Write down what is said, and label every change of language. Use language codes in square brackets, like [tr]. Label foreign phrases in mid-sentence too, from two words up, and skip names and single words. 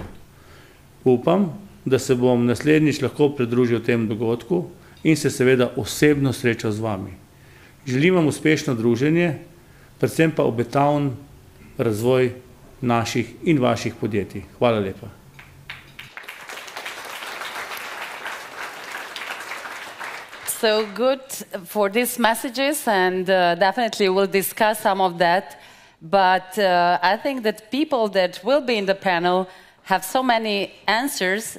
[sl] Upam, da se bom naslednjič lahko pridružil tem dogodku in se seveda osebno srečal z vami. Želim vam uspešno druženje, predvsem pa obetaven razvoj naših in vaših podjetij. Hvala lepa. [en] So good for these messages, and definitely we'll discuss some of that. But I think that people that will be in the panel have so many answers.